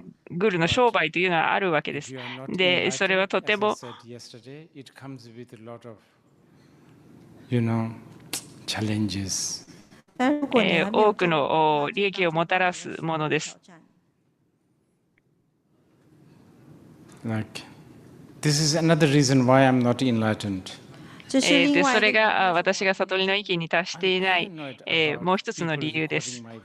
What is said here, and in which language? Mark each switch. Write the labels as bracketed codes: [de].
[ja] グルの商売というのはあるわけです。で、それはとても多くの利益をもたらすものです。 [en] This is another reason why I'm not enlightened. [ja] で、それが私が悟りの域に達していない、もう一つの理由です。